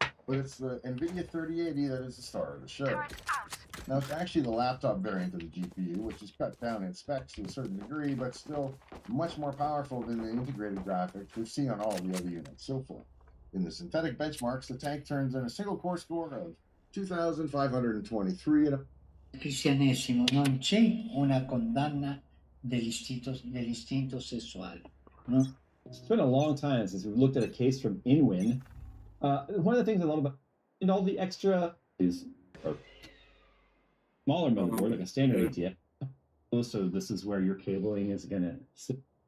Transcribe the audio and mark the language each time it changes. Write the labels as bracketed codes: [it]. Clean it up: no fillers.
[en] But it's the NVIDIA 3080 that is the star of the show. Now, it's actually the laptop variant of the GPU, which is cut down in specs to a certain degree, but still much more powerful than the integrated graphics we've seen on all the other units so far. In the synthetic benchmarks, the tank turns in a single-core score of 2,523 and a... [it] Cristianesimo non c'è una condanna dell'istinto sessuale, no? [en] It's been a long time since we've looked at a case from InWin. One of the things I love about and all the extra is a smaller motherboard, like a standard ATX. So this is where your cabling is going to sit.